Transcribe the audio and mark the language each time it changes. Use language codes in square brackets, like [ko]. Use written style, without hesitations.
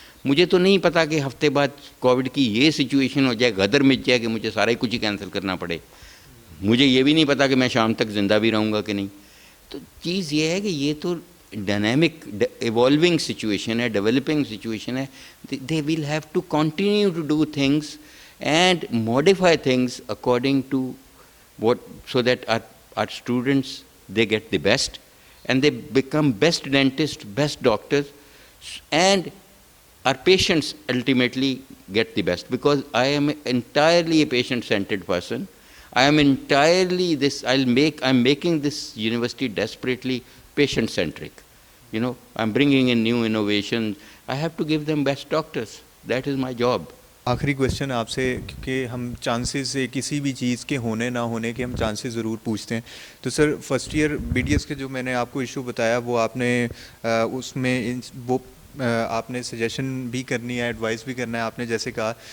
[ur] مجھے تو نہیں پتا کہ ہفتے بعد کووڈ کی یہ سچویشن ہو جائے، غدر مچ جائے کہ مجھے سارا کچھ ہی کینسل کرنا پڑے. مجھے یہ بھی نہیں پتا کہ میں شام تک زندہ بھی رہوں گا کہ نہیں. تو چیز یہ ہے کہ یہ تو [en] dynamic evolving situation [ur] ہے، [en] developing situation [ur] ہے. [en] They will have to continue to do things and modify things according to what so that our students they get the best and they become best dentists, best doctors, and our patients ultimately get the best, because I am entirely a patient centered person. I am entirely this I'm making this university desperately patient centric. I'm bringing in new innovations. I have to give them best doctors. That is my job. [ur] آخری question آپ سے، کیونکہ ہم chances سے کسی بھی چیز کے ہونے نہ ہونے کے ہم چانسز ضرور پوچھتے ہیں. تو سر first year B D S کے جو میں نے آپ کو ایشو بتایا وہ آپ نے اس میں وہ آپ نے سجیشن بھی کرنی ہے، ایڈوائز بھی کرنا ہے آپ نے جیسے کہا.